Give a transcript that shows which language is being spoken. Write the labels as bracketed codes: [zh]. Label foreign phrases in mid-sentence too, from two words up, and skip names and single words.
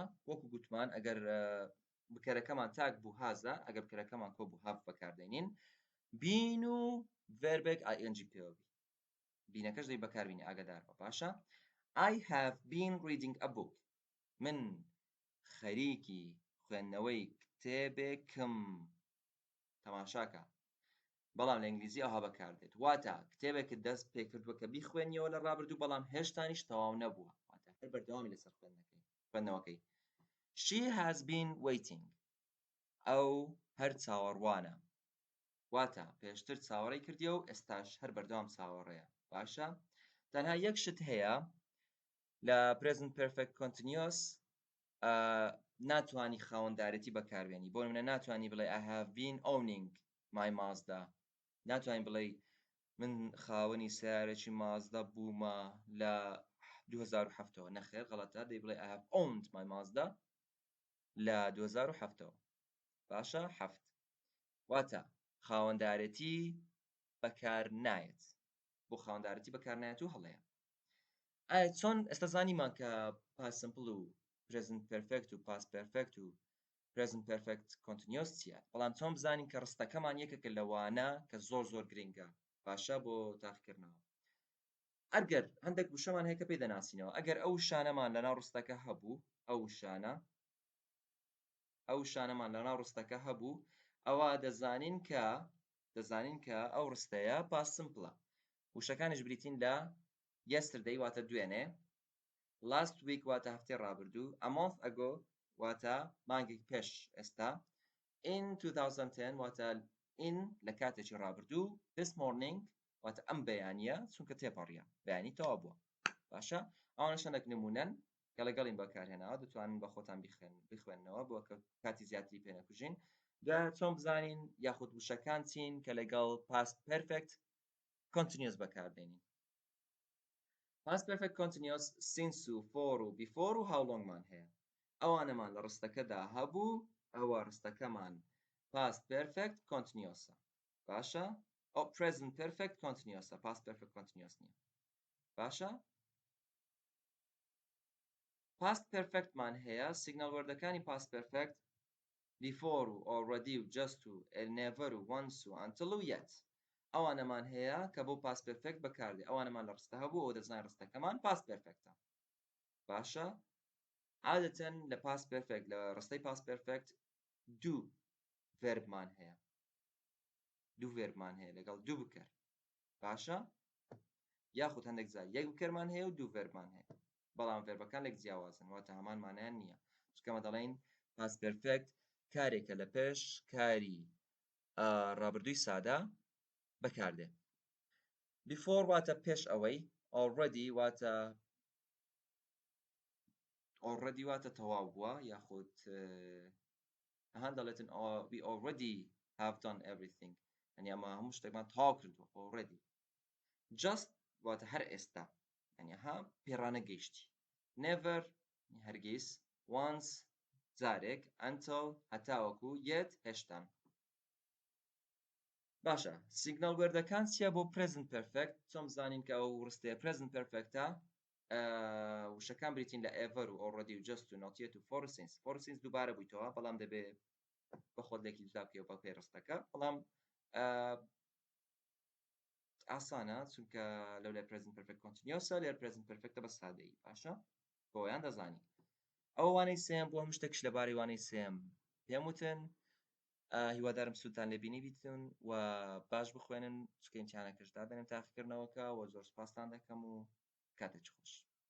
[ckb] وەکو گوتمان ئەگەر بکەرەکەمان تاک بوو هازە، ئەگەر بکەرەکەمان کۆ بوو هاو بەکاردێنین. بین و ڤێربێک ing پێوە بی. بینەکەش دەی بەکاربینی ئاگادار بە. باشە؟ [en] I have been reading a book. [ckb] من خەریکی خوێندنەوەی کتێبێکم. تەماشاکە. بەڵام لە ئینگلیزی ئەوها بەکاردێت. واتە کتێبێکت دەست پێ کردووە کە بیخوێنیەوە لە ڕابردوو بەڵام هێشتانیش تەواو نەبووە. واتە هەر بەردەوامی لەسەر خوێندنەوەکەی. [en] She has been waiting. [ckb] ئەو هەر چاوەڕوانە. واتە پێشتر چاوەڕێی کردیە و ئێستاش هەر بەردەوام چاوەڕێیە. باشە؟ تەنها یەک شت هەیە لە [en] present perfect continuous [ckb] ناتوانی خاوەندارەتی بەکاربێنی. بۆ نمونە ناتوانی بڵێ [en] I have been owning my Mazda. [ckb] ناتوانین بڵێ من خاوەنی سیارێکی مازدا بوومە لە 2007ەوە. نەخێر غەڵەتە، دەی بڵێ [en] I have owned my Mazda [ckb] لە 2007ەوە. باشە؟ 7. واتە خاوەندارەتی بەکار نایەت. بۆ خاوەندارەتی بەکار نایەت و هەڵەیە. چۆن ئێستا زانیمان کە [en] past simple [ckb] و [en] present perfect [ckb] و [en] past perfect [ckb] و [en] present perfect continuous [ckb] چییە بەڵام تۆم بزانین کە ڕستەکەمان یەکێکە لەوانە کە زۆر گرنگە باشە بۆ تاقیکردنەوە ئەگەر هەندێک وشەمان هەیە کە پێی دەناسینەوە ئەگەر ئەو شانەمان لەناو ڕستەکە هەبوو ئەو شانەمان لەناو ڕستەکە هەبوو ئەوە دەزانین کە ئەو ڕستەیە [en] past simple [ckb] وشەکانیش بریتین لە yesterday واتە دوێنێ [en] last week [ckb] واتە هەفتەی ڕابردوو [en] a month ago [ckb] واتە مانگێک پێش ئێستا in 2010 واتە in لە کاتێکی ڕابردوو [en] this morning [ckb] واتە ئەم بەیانیە چونکە تێپەڕیە بەیانی تەوا بووە باشە ئەوانە شەندێک نمونەن کە لەگەڵین بەکارهێناوە دەتوانن بە خۆتان بخوێننەوە بۆ کە کاتی زیاتری پێ نەکوژین دوایە چۆن بزانین یاخود وشەکان چین کە لەگەڵ [en] past perfect continuous [ckb] بەکاردێنین [en] past perfect continuous [ckb] since و for و before و [en] how long [ckb] مان هەیە ئەوانەمان لە ڕستەکەدا هەبوو ئەوە ڕستەکەمان [en] past perfect continuous [ckb] باشە ئەو [en] present perfect continuous past perfect continuous [ckb] نییە باشە [en] past perfect [ckb] مان هەیە [en] signal word [ckb] ەکانی [en] past perfect before [ckb] و already و just و never و once و until و yet ئەوانەمان هەیە کە بۆ [en] past perfect [ckb] بەکاردێ ئەوانەمان لە ڕستە هەبوو ئەوە دەزانین ڕستەکەمان [en] past perfect [ckb] ە باشە عادەتەن لە [en] past perfect [ckb] لە ڕستەی [en] past perfect [ckb] دوو verbمان هەیە لەگەڵ دوو بکەر باشە یاخود هەندێک جار یەک بکەرمان هەیە و دوو verbمان هەیە بەڵام verbەکان لێک جیاوازن واتە هەمان مانایان نییە چونکە دەڵێن [en] past perfect [ckb] کارێکە لە پێش کاری ڕابردووی سادە بەکاردێ before واتە پێش ئەوەی already واتە تەواو بووە یاخود هەند دەڵێتن [en] we already have done everything [ckb] یعنی ئەمە هەموو شتێکمان تەواو کردووە [en] already just [ckb] واتە هەر ئێستا یعنی پێڕانە گەیشتی never هەرگیز once جارێک until هەتاوەکو yet هێشتا باشە [en] signal word [ckb] ەکان چییە بۆ [en] present perfect [ckb] چۆن بزانین کە ئەو ڕستەیە [en] present perfect [ckb] ە وشەکان بریتین لە ever و already و just و [en] not yet [ckb] و [en] for since [ckb] دووبارە بوویتەوە بەڵام دەبێت بە خۆت لێکی جودا بکەیەوە بە پێی ڕستەکە بەڵام ئاسانە چونکە لەولای [en] present perfect continuous [ckb] لێر [en] present perfect [ckb] ە بە سادەیی باشە بۆیان دەزانی ئەو وانەی سێم بۆ هەموو شتێکش لەبارەی وانەی سێم پێم وتن هیوادارم سوودتان لێبینی بیتن و باش بخوێنن چکە ئیمتیحانەکەش دادەنێن تاقیکردنەوەکە و زۆر سوپاستان دەکەم و کاتێکی خۆش